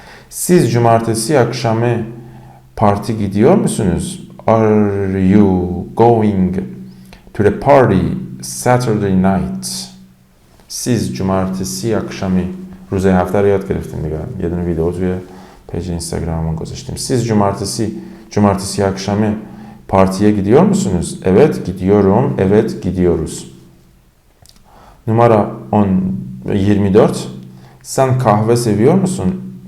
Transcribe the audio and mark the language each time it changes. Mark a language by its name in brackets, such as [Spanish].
[Turkish] Siz cumartesi akşamı parti gidiyor musunuz? [English] Are you going to the party Saturday night? [Turkish] Siz cumartesi akşamı [Persian] روزهای هفته رو یاد گرفتیم دیگه. یه دونه ویدیو توی پیج اینستاگراممون گذاشتیم. [Turkish] Siz cumartesi akşamı partiye gidiyor musunuz? Evet, gidiyorum. Evet, gidiyoruz. Numara 24. Sen kahve seviyor musun?